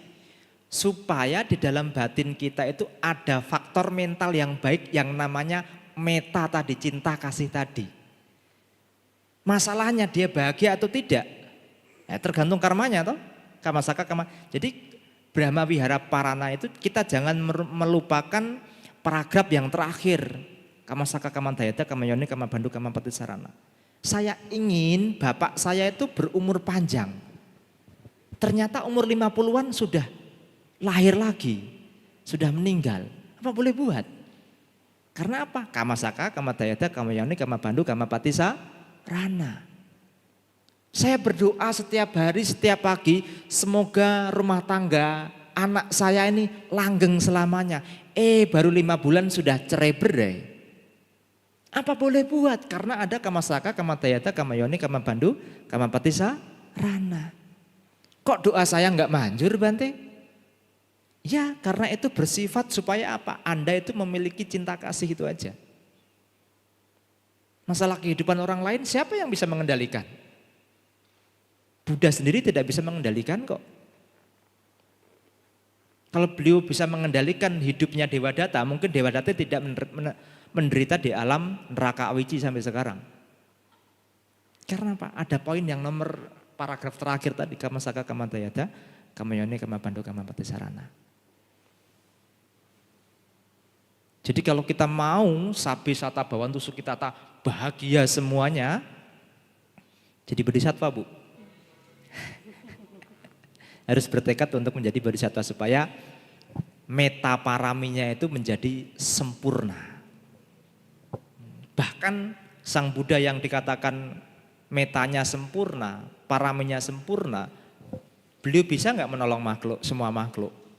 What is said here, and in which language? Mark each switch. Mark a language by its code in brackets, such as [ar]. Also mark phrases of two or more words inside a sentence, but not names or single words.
[id] Supaya di dalam batin kita itu ada faktor mental yang baik yang namanya meta tadi, cinta kasih tadi. Masalahnya dia bahagia atau tidak? Tergantung karmanya toh. [pi] Kamasaka kama. [id] Jadi Brahma Wihara Parana itu kita jangan melupakan paragraf yang terakhir. [pi] Kamasaka kamandayata kamayoni kamabandu kamapatisarana. [id] Saya ingin bapak saya itu berumur panjang. Ternyata umur 50-an sudah lahir lagi. Sudah meninggal. Apa boleh buat? Karena apa? [pi] Kamasaka kamadayata kamayoni kamabandu kamapatisarana. [id] Saya berdoa setiap hari, setiap pagi, semoga rumah tangga anak saya ini langgeng selamanya. Baru 5 bulan sudah cerai berai. Apa boleh buat? Karena ada [pi] kamasaka, kamadayata, kamayoni, kamabandu, kamapatisarana. [id] Kok doa saya enggak manjur Bante? Ya karena itu bersifat supaya apa? Anda itu memiliki cinta kasih itu aja. Masalah kehidupan orang lain siapa yang bisa mengendalikan? Buddha sendiri tidak bisa mengendalikan kok. Kalau beliau bisa mengendalikan hidupnya Dewadatta, mungkin Dewadatta tidak menderita di alam neraka Awici sampai sekarang. Karena apa? Ada poin yang nomor paragraf terakhir tadi, [pi] kamasaka kamadayata, kamayoni kamabandu kamapatisarana. [id] Jadi kalau kita mau [pi] sabe sata bawantu sukitata [id] bahagia semuanya, jadi bodhisattva Bu. Harus bertekad untuk menjadi bodhisattva supaya metaparaminya itu menjadi sempurna. Bahkan Sang Buddha yang dikatakan metanya sempurna, paraminya sempurna, beliau bisa nggak menolong makhluk, semua makhluk?